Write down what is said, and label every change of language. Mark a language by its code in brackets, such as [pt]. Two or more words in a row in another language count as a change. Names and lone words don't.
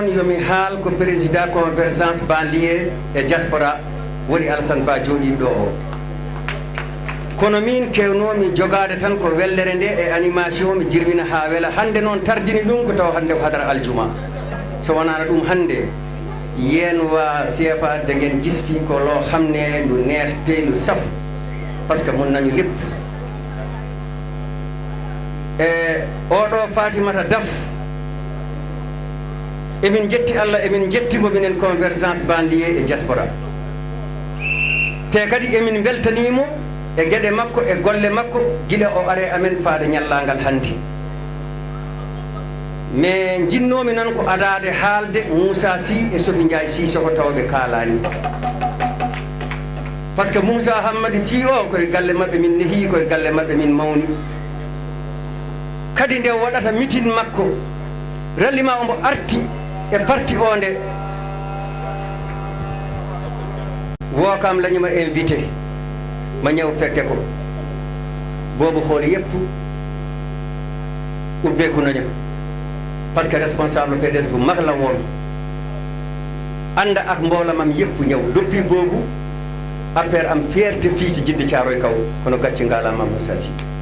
[ff] yomi haal ko président convergence banlieue e diaspora woni Alassane Ba jooɗiɗo o kono min kewnomi jogade tan ko wellere nde e animation mi jirmina ha wela hande noon tardini ɗum ko taw hande ko hadara aljuma so wonano ɗum hande yen wa CFA de [wo] ngeen giski ko loo xam ne lu neex te lu saf [fr] parce que [wo] mun nañu lépp [ff] oɗo Fatimata Daf emin jetti Allah emin jettimo minen convergence banlieue e diaspora te kadi emin beltanimo e gueɗe makko e golle makko gila o are amen faade ñallangal hande mais jinnomi nan ko adade haalde Moussa Sy e Sophie Ndiaye Sissoko tawɓe kalani [fr] par ce que [ff] Moussa Hammadi Sy o koye galle mabɓe min neehi koye galle mabɓe min mawni kadi nde waɗata meeting makko rallima omo arti e parti o nde wokam [wo] lañuma invité ma ñëw fekke ko boobu xooli yépp ubbeeku nañu [fr] parce que [wo] responsable PDS bu mag la woon ànd ak mboolamam yépp ñëw depuis boobu affaire am fierté fii ci Djiddah Thiaroye Kaw kono gàcce ngalaama Moussa Sy